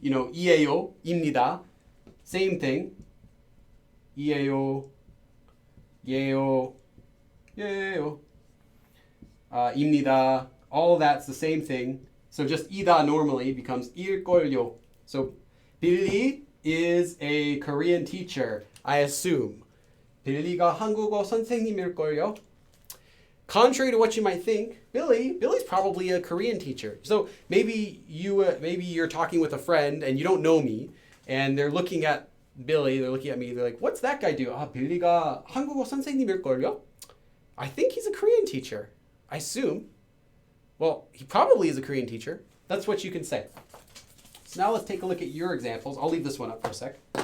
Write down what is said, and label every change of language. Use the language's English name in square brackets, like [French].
[Korean] 이에요, 입니다. [English] Same thing. [Korean] 이에요, 예요, 예요. 입니다. [English] All that's the same thing. So just 이다 normally becomes 일걸요. So Billy is a Korean teacher, I assume. [Korean] 빌리가 한국어 선생님일걸요. [English] Contrary to what you might think, Billy's probably a Korean teacher. So maybe you're talking with a friend and you don't know me, and they're looking at Billy, they're looking at me, they're like, what's that guy do? [Korean] 빌리가 한국어 선생님일걸요? [English] I think he's a Korean teacher. I assume. Well, he probably is a Korean teacher. That's what you can say. So now let's take a look at your examples. I'll leave this one up for a sec.